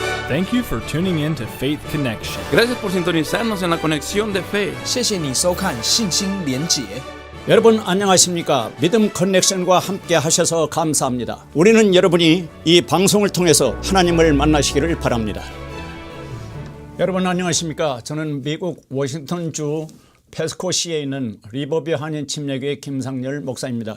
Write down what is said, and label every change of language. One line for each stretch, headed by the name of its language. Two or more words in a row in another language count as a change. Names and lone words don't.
English: Thank you for tuning in to Faith Connection.
Spanish: Gracias por sintonizarnos en la conexión de fe.
Chinese: 谢谢你收看信心连结。
Korean: 여러분 안녕하십니까? 믿음 커넥션과 함께 하셔서 감사합니다. 우리는 여러분이 이 방송을 통해서 하나님을 만나시기를 바랍니다. 여러분 안녕하십니까? 저는 미국 워싱턴주 페스코시에 있는 리버뷰 한인 침례교회 김상열 목사입니다.